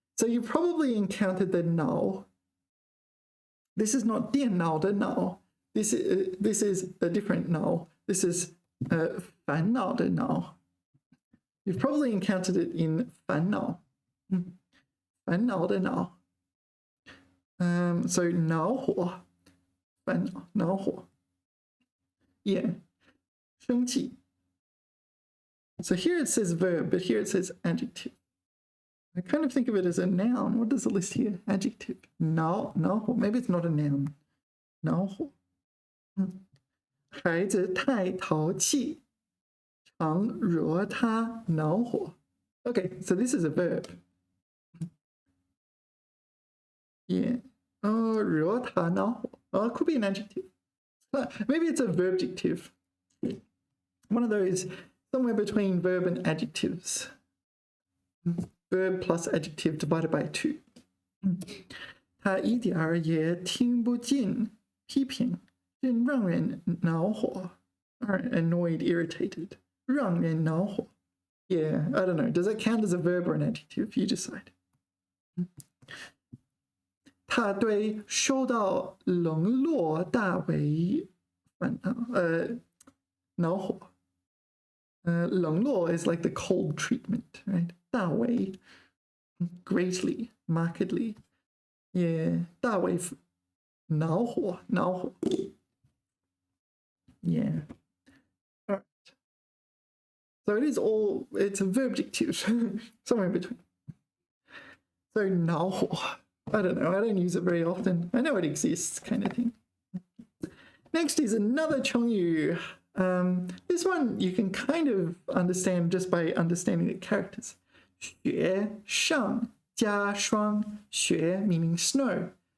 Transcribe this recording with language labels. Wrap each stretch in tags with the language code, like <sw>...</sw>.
<en>So you probably encountered the 恼. This is not</en> <zh>电脑的恼.</zh> <en>This is a different 恼.This is</en> <zh>烦恼的恼.</zh> <en>You've probably encountered it in 烦恼.</en> <zh>烦恼的恼. So 恼火, 烦恼, 恼火. Yeah. 生气.</zh> <en>So here it says verb, but here it says adjective. I kind of think of it as a noun. What does it list here? Adjective. No, maybe it's not a noun. No.</en> <zh>孩子太淘气，常惹他恼火。</zh> <en>Okay, so this is a verb.</en> <zh>Yeah. Oh, 惹他恼火.</zh> <en>Oh, it could be an adjective. Maybe it's a verbjective. One of those somewhere between verb and adjectives. Verb plus adjective divided by 2.</en> <zh>他一点儿也听不进批评，真让人恼火。</zh> <en>Alright, annoyed, irritated.</en> <zh>让人恼火.</zh> <en>Yeah, I don't know. Does that count as a verb or an adjective? You decide.</en> <zh>他对受到冷落大为恼火。</zh> <en>冷落 is like the cold treatment, right? 大为 greatly, markedly.</en> <zh>Yeah, 大为恼火.</zh> <en>Yeah. All right. So it's a verbjective, somewhere in between. So 恼火.I don't know, I don't use it very often. I know it exists, kind of thing. Next is another 成语. This one you can kind of understand just by understanding the characters. 雪上加霜, 雪 meaning snow.</en>